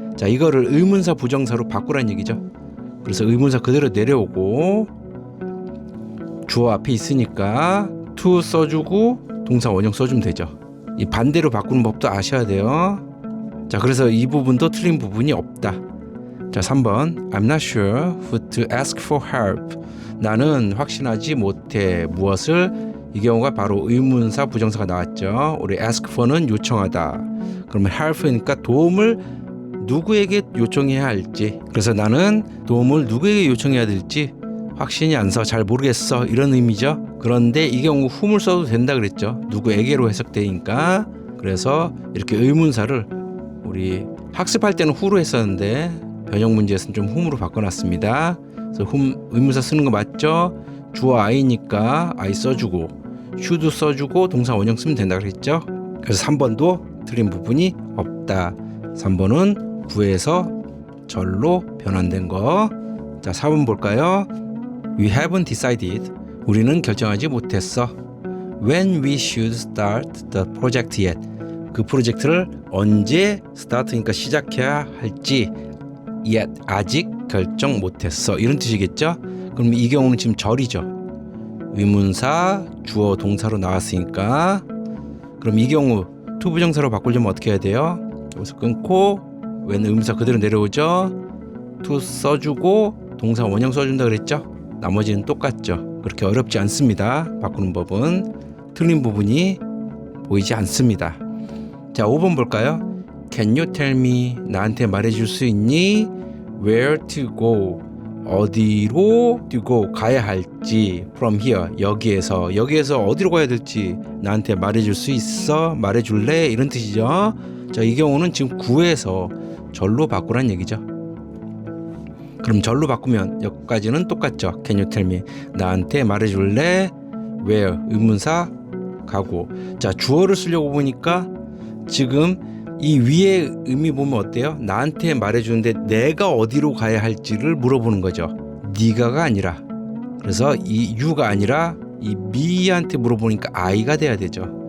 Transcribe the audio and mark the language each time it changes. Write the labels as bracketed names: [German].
[Korean] 자, 이거를 의문사 부정사로 바꾸라는 얘기죠. 그래서 의문사 그대로 내려오고 주어 앞에 있으니까 to 써주고 동사 원형 써주면 되죠. 이 반대로 바꾸는 법도 아셔야 돼요. 자, 그래서 이 부분도 틀린 부분이 없다. 자, 3번 [English] I'm not sure who to ask for help. [Korean] 나는 확신하지 못해 무엇을. 이 경우가 바로 의문사 부정사가 나왔죠. 우리 ask for는 요청하다. 그러면 help이니까 도움을 누구에게 요청해야 할지. 그래서 나는 도움을 누구에게 요청해야 될지 확신이 안 서 잘 모르겠어 이런 의미죠. 그런데 이 경우 whom을 써도 된다 그랬죠. 누구에게로 해석되니까. 그래서 이렇게 의문사를 우리 학습할 때는 who로 했었는데 변형 문제에서는 좀 whom으로 바꿔놨습니다. 그래서 whom 의문사 쓰는 거 맞죠? 주어 I니까 I 써주고 should 써주고 동사 원형 쓰면 된다 그랬죠. 그래서 3번도 틀린 부분이 없다. 3번은 구에서 절로 변환된 거. 자, 4번 볼까요? [English] We haven't decided. [Korean] 우리는 결정하지 못했어. [English] when we should start the project yet. [Korean] 그 프로젝트를 언제 start니까 시작해야 할지 yet 아직 결정 못했어 이런 뜻이겠죠. 그럼 이 경우는 지금 절이죠. 의문사 주어 동사로 나왔으니까 그럼 이 경우 to 부정사로 바꾸려면 어떻게 해야 돼요? 여기서 끊고 when 의문사 그대로 내려오죠. to 써주고 동사 원형 써준다 그랬죠. 나머지는 똑같죠. 그렇게 어렵지 않습니다. 바꾸는 법은 틀린 부분이 보이지 않습니다. 자 5번 볼까요? [English] Can you tell me [Korean] 나한테 말해줄 수 있니? [English] Where to go [Korean] 어디로 to go 가야 할지 [English] from here [Korean] 여기에서 어디로 가야 될지 나한테 말해줄 수 있어? 말해줄래? 이런 뜻이죠. 자 이 경우는 지금 구에서 절로 바꾸란 얘기죠. 그럼 절로 바꾸면 여기까지는 똑같죠. [English] Can you tell me [Korean] 나한테 말해줄래? Where 의문사 가고 자 주어를 쓰려고 보니까 지금 이 위에 의미 보면 어때요? 나한테 말해주는데 내가 어디로 가야 할지를 물어보는 거죠. 네가가 아니라 그래서 이 you가 아니라 이 me한테 물어보니까 I가 돼야 되죠.